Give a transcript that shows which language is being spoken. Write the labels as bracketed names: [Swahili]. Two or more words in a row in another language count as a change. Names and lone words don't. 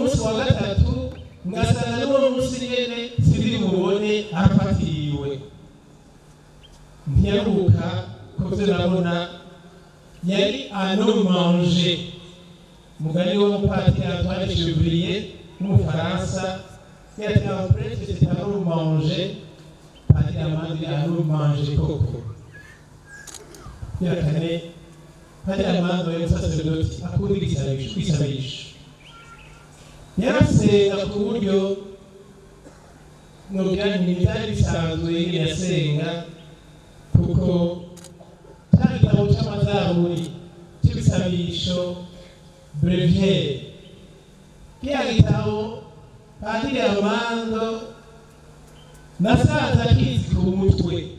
[Kinyarwanda] munsi wa gatatu ngasanga n'uwo munsi nyene sibiri mubone arafatiriwe ntiyaruka kovyo nabona yari anomanje mugani w'umupatiri Antoine Chevrier n'umufaransa yati [French] après c'est [Kinyarwanda] anomanje Padiri Armando anomanje koko yakane Padiri Armando yari umusaseredoti akunda kwisabisha yarasenga ku buryo nubwira ntibitari bisanzwe yasenga kuko cya gitabo cy'amazaburi cy'ibisabisho breviaire kiriya gitabo Padiri Armando nasanze akizi ku mutwe